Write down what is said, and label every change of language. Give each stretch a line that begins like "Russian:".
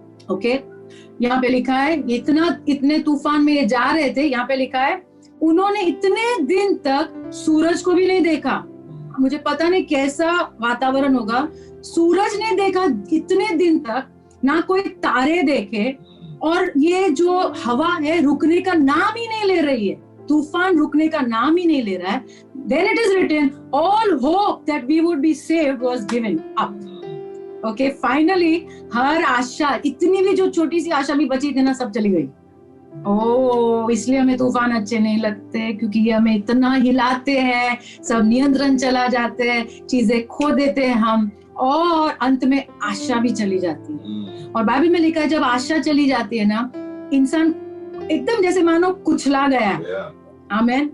Hindi: Okay, यहाँ पे लिखा है, इतने तूफान में ये जा रहे थे, यहाँ पे लिखा है उन्होंने इतने दिन तक सूरज को भी नहीं देखा। मुझे पता नहीं कैसा वातावरण होगा, सूरज नहीं देखा इतने दिन तक, ना कोई तारे देखे, और ये जो हवा है रुकने का नाम ही नहीं ले रही है, तूफान रुकने का नाम ही नहीं ले रहा है।
English: Then it is written, all hope that we would be saved was given up.
Hindi: Okay, finally हर आशा, इतनी भी जो छोटी सी आशा भी बची थी ना, सब चली गई। इसलिए हमें तूफान अच्छे नहीं लगते, क्योंकि ये हमें इतना हिलाते हैं, सब नियंत्रण चला जाते हैं, चीजें खो देते हैं हम, और अंत में आशा भी चली जाती है। और बाइबल में लिखा है जब आशा चली जाती है ना, इंसान एकदम जैसे मानो कुचला गया है। आमीन।